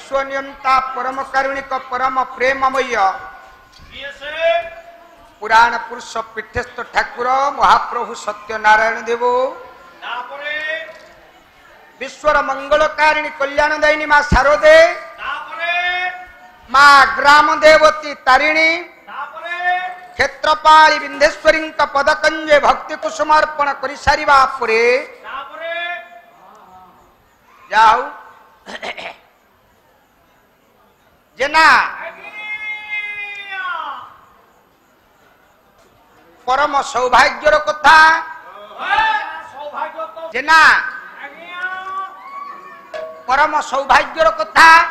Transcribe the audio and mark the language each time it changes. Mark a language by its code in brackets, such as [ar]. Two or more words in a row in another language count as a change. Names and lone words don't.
[or] ନିୟନ୍ତା ପରମ କାରୁଣିକ ପରମ ପ୍ରେମମୟ ପୁରାଣ ପୁରୁଷ ପୀଠସ୍ଥ ଠାକୁର ମହାପ୍ରଭୁ ସତ୍ୟନାରାୟଣ ଦେବ ବିଶ୍ୱର ମଙ୍ଗଳକାରିଣୀ କଲ୍ୟାଣଦାୟିନୀ ମାଁ ଶାରଦେ ମାଁ ଗ୍ରାମ ଦେବତୀ ତାରିଣୀ କ୍ଷେତ୍ରପାଳୀ ବିନ୍ଧ୍ୟେଶ୍ୱରୀ ପଦକଞ୍ଜେ ଭକ୍ତି କୁସୁମାର୍ପଣ କର ସାରିବା ପରେ ଯାଉ ଯେନା ପରମ ସୌଭାଗ୍ୟର କଥା ଯେନା ପରମ ସୌଭାଗ୍ୟର କଥା